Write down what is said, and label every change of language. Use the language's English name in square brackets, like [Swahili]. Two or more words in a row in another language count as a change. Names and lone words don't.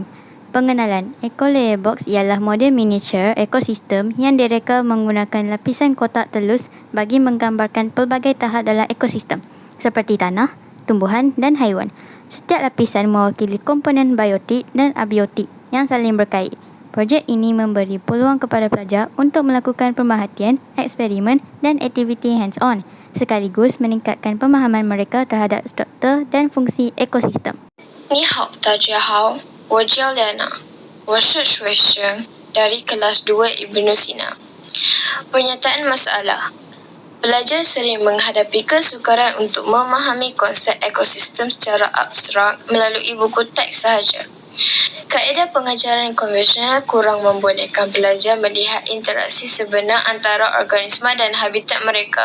[Malay] Pengenalan, Ecolayer Box ialah model miniature ekosistem yang direka menggunakan lapisan kotak telus bagi menggambarkan pelbagai tahap dalam ekosistem seperti tanah, tumbuhan dan haiwan. Setiap lapisan mewakili komponen biotik dan abiotik yang saling berkait. Projek ini memberi peluang kepada pelajar untuk melakukan pemerhatian, eksperimen dan aktiviti hands-on, sekaligus meningkatkan pemahaman mereka terhadap struktur dan fungsi ekosistem. [Chinese] 你好，大家好，我叫 Liana， 我是学生 [Malay] dari kelas 2 Ibnu Sina. Pernyataan masalah. Pelajar sering menghadapi kesukaran untuk memahami konsep ekosistem secara abstrak melalui buku teks sahaja. Kaedah pengajaran konvensional kurang membolehkan pelajar melihat interaksi sebenar antara organisma dan habitat mereka.